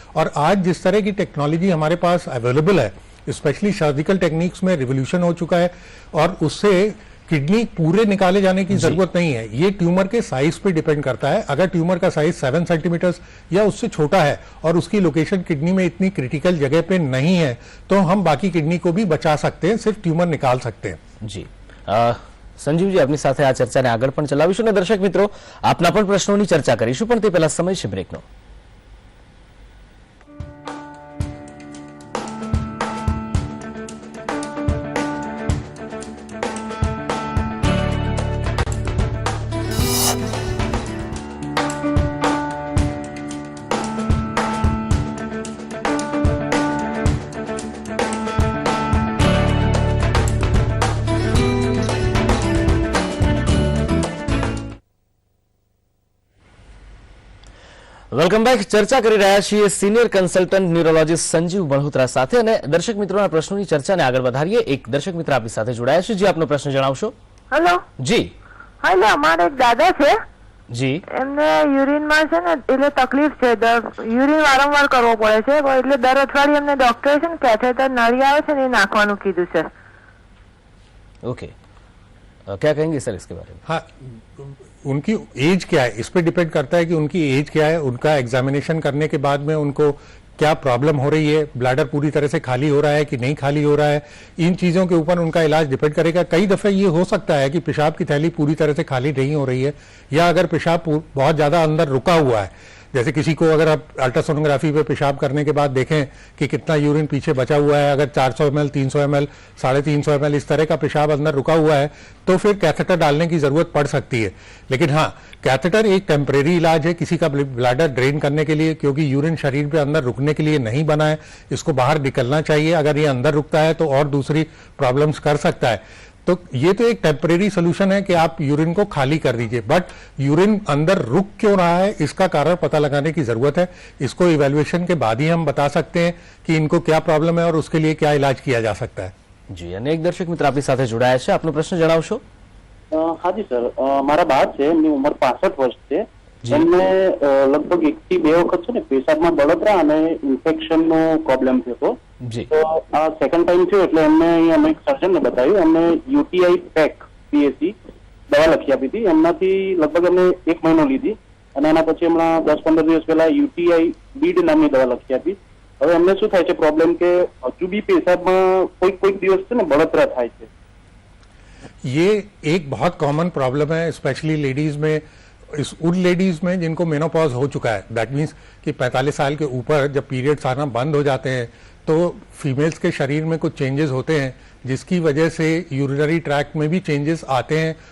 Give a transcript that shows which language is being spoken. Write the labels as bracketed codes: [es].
[hi] और आज जिस तरह की टेक्नोलॉजी हमारे पास अवेलेबल है, स्पेशली सर्जिकल टेक्निक्स में रिवोल्यूशन हो चुका है, और उससे किडनी पूरे निकाले जाने की जरूरत नहीं है। ये ट्यूमर के साइज पे डिपेंड करता है। अगर ट्यूमर का साइज 7 सेंटीमीटर या उससे छोटा है और उसकी लोकेशन किडनी में इतनी क्रिटिकल जगह पे नहीं है तो हम बाकी किडनी को भी बचा सकते हैं, सिर्फ ट्यूमर निकाल सकते हैं। [gu] જી સંજીવજી, આપની સાથે આ ચર્ચાને આગળ પણ ચલાવીશું અને દર્શક મિત્રો આપના પણ પ્રશ્નોની ચર્ચા કરીશું, પણ તે પહેલા સમય છે બ્રેકનો। Welcome back. ચર્ચા કરી રહ્યા છીએ senior consultant neurologist Sanjeev Malhotra સાથે અને દર્શક મિત્રોના પ્રશ્નોની ચર્ચાને આગળ વધારીએ। એક દર્શક મિત્ર આપણી સાથે જોડાયા છે। જી, આપનો પ્રશ્ન જણાવશો। હેલો જી હેલો, અમારે એક દાદા છે, જી એમને યુરિનમાં છે ને એટલે તકલીફ છે, યુરિન વારંવાર કરવો પડે છે, એટલે દર અઠવાડિયે એમને ડોક્ટરે છે ને કેથેટર નળી આવે છે ને એ નાખવાનું કીધું છે। [hi] ओके, क्या कहेंगे सर इसके बारे में? हाँ, उनकी एज क्या है इस पे डिपेंड करता है कि उनकी एज क्या है। उनका एग्जामिनेशन करने के बाद में उनको क्या प्रॉब्लम हो रही है, ब्लैडर पूरी तरह से खाली हो रहा है कि नहीं खाली हो रहा है, इन चीजों के ऊपर उनका इलाज डिपेंड करेगा। कई दफे ये हो सकता है कि पेशाब की थैली पूरी तरह से खाली नहीं हो रही है, या अगर पेशाब बहुत ज्यादा अंदर रुका हुआ है, जैसे किसी को अगर आप अल्ट्रासोनोग्राफी पे पेशाब करने के बाद देखें कि कितना यूरिन पीछे बचा हुआ है, अगर 400 ml, 300 ml, 350 ml इस तरह का पेशाब अंदर रुका हुआ है तो फिर कैथेटर डालने की जरूरत पड़ सकती है। लेकिन हाँ, कैथेटर एक टेम्परेरी इलाज है किसी का ब्लैडर ड्रेन करने के लिए, क्योंकि यूरिन शरीर पे अंदर रुकने के लिए नहीं बना है, इसको बाहर निकलना चाहिए। अगर ये अंदर रुकता है तो और दूसरी प्रॉब्लम्स कर सकता है। तो ये तो एक टेम्परेरी सोल्यूशन है कि आप यूरिन को खाली कर दीजिए, बट यूरिन अंदर रुक क्यों रहा है इसका कारण पता लगाने की जरूरत है। इसको इवेल्युएशन के बाद ही हम बता सकते हैं कि इनको क्या प्रॉब्लम है और उसके लिए क्या इलाज किया जा सकता है। [gu] જી, અને એક દર્શક મિત્ર આપણી સાથે જોડાયા છે। આપનો પ્રશ્ન જણાવશો। હા જી સર, મારા બા છે, એમની ઉંમર 65 વર્ષ છે, એમને લગભગ 1 થી 2 વખત છે ને પેશાબમાં બળતરા અને ઇન્ફેક્શનનો પ્રોબ્લેમ થયો હતો। જી તો આ સેકન્ડ ટાઈમ થયો એટલે એમને અહીંયા અમે એક સર્જનને બતાવ્યું, એમને યુટીઆઈ પેક પીએસી દવા લખી આપી હતી, એમનાથી લગભગ એમને 1 મહિનો લીધી અને એના પછી હમણાં 10-15 દિવસ પહેલા યુટીઆઈ બીડ નામની દવા લખી આપી। હવે એમને શું થાય છે પ્રોબ્લેમ કે હજુ બી પેશાબમાં કોઈક દિવસ છે ને બળતરા થાય છે। [hi] ये एक बहुत कॉमन प्रॉब्लम है, स्पेशली लेडीज में, उन लेडीज में जिनको मेनोपॉज हो चुका है। दैट मीन्स कि 45 साल के ऊपर जब पीरियड्स आना बंद हो जाते हैं तो फीमेल्स के शरीर में कुछ चेंजेस होते हैं जिसकी वजह से यूरिनरी ट्रैक्ट में भी चेंजेस आते हैं।